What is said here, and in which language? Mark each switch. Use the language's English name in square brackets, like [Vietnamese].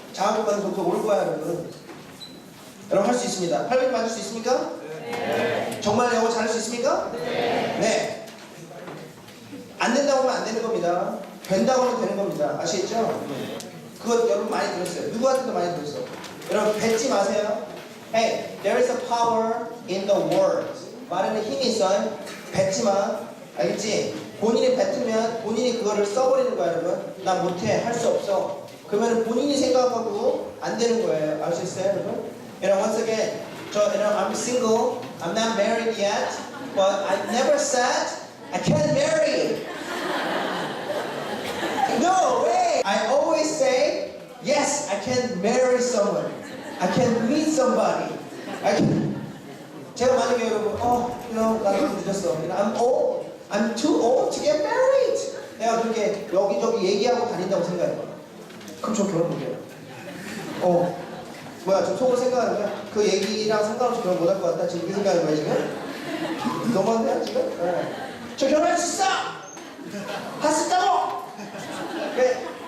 [Korean] 장학금 받는 점수 오를 거야 여러분. 여러분 할 수 있습니다. 800 맞을 수 있습니까? 네. 정말 영어 잘할 수 있습니까? 네. 네. 안 된다고 하면 안 되는 겁니다. 된다고 하면 되는 겁니다. 아시겠죠? 그거 여러분 많이 들었어요. 누구한테도 많이 들었어요. 여러분 뱉지 마세요. [English] Hey, there is a power in the word. [Korean] 말에는 힘이 있어요. 뱉지 마. 알겠지? 본인이 뱉으면 본인이 그거를 써버리는 거야 여러분. 나 못해. 할 수 없어. 그러면 본인이 생각하고 안 되는 거예요. 알 수 있어요 여러분? [English] once again, I'm single. I'm not married yet. But I never said I can't marry. No way! I always say, yes, I can marry someone. I can meet somebody. [Korean] 제가 만약에 여러분, 나는 늦었어. [English] I'm old. I'm too old to get married. [Korean] 내가 그렇게 여기저기 얘기하고 다닌다고 생각해봐. 그럼 저 결혼 못해요. 뭐야, 저 속으로 생각하는 거야? 그 얘기랑 상관없이 결혼 못할 것 같다. 지금 이렇게 생각하는 거야, 지금? 너무한데요, 지금? 저 결혼할 수 있어! 할 수 있다고! 네.